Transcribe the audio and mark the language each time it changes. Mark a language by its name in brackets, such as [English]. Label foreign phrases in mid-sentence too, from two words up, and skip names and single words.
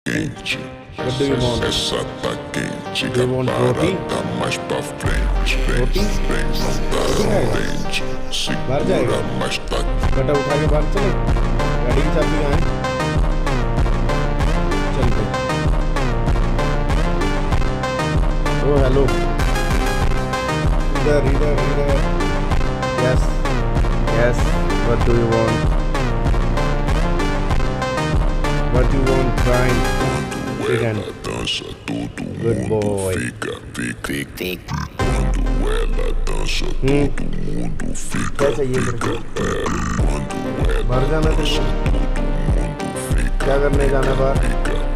[Portuguese] quente. [English] What do you want? [Portuguese] Essa tá quente, [English] Do you want roti? [Portuguese] tá mais pra frente. [English] Roti? [Portuguese] Vem, não dá frente. [Hindi] बाहर जाएगा? [Portuguese] Segura, mas tá [Hindi] गड्ढा उठा के बाहर चले, गाड़ी की चाबी कहाँ है? चल पे। ओ हेलो, इधर [English] yes yes, What do you want? What do you want, Brian? [Portuguese] quando ela dança, todo [English] Good [Portuguese] mundo [English] boy. [Portuguese] fica. Quando ela dança, todo mundo fica. [Hindi] क्या चाहिए तेरे को? [Portuguese] Quando ela [Hindi] बाहर जाना तेरे को? [Portuguese] dança, todo mundo fica. [Hindi] क्या करने जाना बाहर?